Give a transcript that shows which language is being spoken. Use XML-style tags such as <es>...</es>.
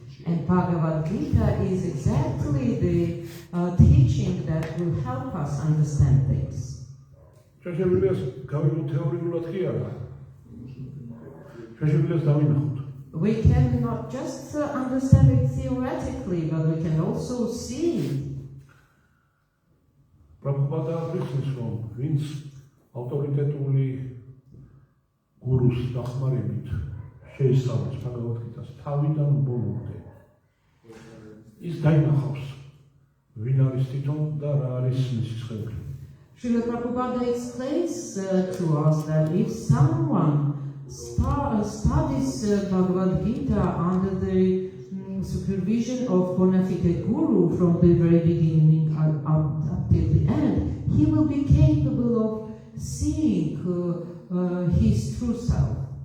<en>And Bhagavad Gita is exactly the teaching that will help us understand things.</en> <ka>ჩვენ შეგვიძლია ეს გავიგოთ თეორიულად კი არა. ჩვენ შეგვიძლია ეს დავინახოთ.</ka> <en>We can not just understand it theoretically, but we can also see it.</en> <ka>პრაბჰუპადა აღნიშნავს, რომ ვინც ავტორიტეტული გურუს დახმარებით შეისწავლებს Bhagavad Gita-ს თავიდან ბოლომდე. ის დაინახავს, ვინ არის თვითონ და რა არის მისი სხეული.</ka> <en>Srila Prabhupada explains to us that if someone studies Bhagavad Gita under the supervision of bona fide guru from the very beginning up till the end, he will be capable of seeing his true self.</en>